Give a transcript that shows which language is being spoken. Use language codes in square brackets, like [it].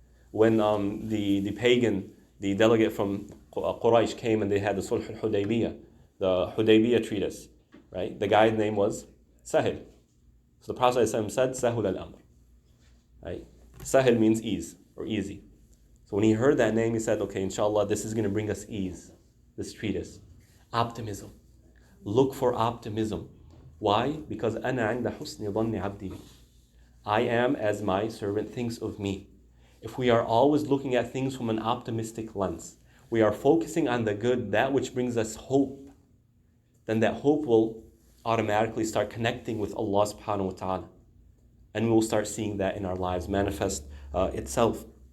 [en] When the pagan, the delegate from Quraysh came and they had the Sulh al-Hudaybiyah, the Hudaybiyah treatise, right? The guy's name was Sahil. So the Prophet ﷺ said, Sahul al-Amr. Right? Sahil means ease or easy. So when he heard that name, he said, okay, inshallah, this is going to bring us ease, this treatise. Optimism. Look for optimism. Why? Because [ar] أَنَا عِنْدَ حُسْنِ ظَنِّ عَبْدِي. [en] I am as my servant thinks of me. If we are always looking at things from an optimistic lens, we are focusing on the good, that which brings us hope, then that hope will automatically start connecting with Allah subhanahu wa ta'ala. And we will start seeing that in our lives manifest itself.